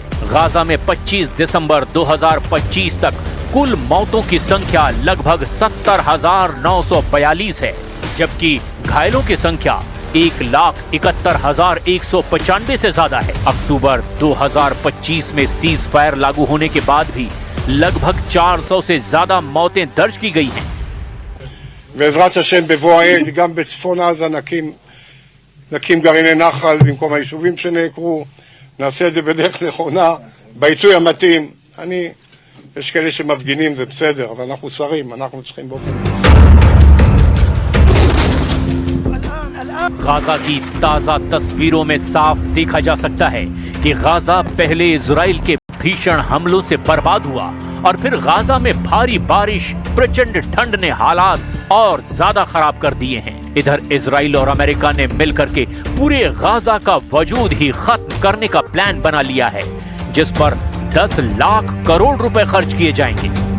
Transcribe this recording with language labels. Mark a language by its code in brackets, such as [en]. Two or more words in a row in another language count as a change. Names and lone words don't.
[hi] गाजा में 25 दिसंबर 2025 तक कुल मौतों की संख्या लगभग 70,942 है, जबकि घायलों की संख्या 1,71,195 से ज्यादा है। अक्टूबर 2025 में [en] cease fire [hi] लागू होने के बाद भी लगभग 400 से ज्यादा मौतें दर्ज की गई हैं। [he] בעזרת השם בבוא העת גם בצפון עזה נקים גרעיני נחל במקום היישובים שנעקרו, נעשה את זה בדרך נכונה, בעיתוי המתאים. יש כאלה שמפגינים, זה בסדר, אבל אנחנו שרים, אנחנו צריכים באופן [hi] गाजा की ताजा तस्वीरों में साफ देखा जा सकता है कि गाजा पहले इजराइल के भीषण हमलों से बर्बाद हुआ और फिर गाजा में भारी बारिश, प्रचंड ठंड ने हालात और ज्यादा खराब कर दिए हैं। इधर इजराइल और अमेरिका ने मिलकर के पूरे गाजा का वजूद ही खत्म करने का प्लान बना लिया है, जिस पर 10 लाख करोड़ रुपए खर्च किए जाएंगे।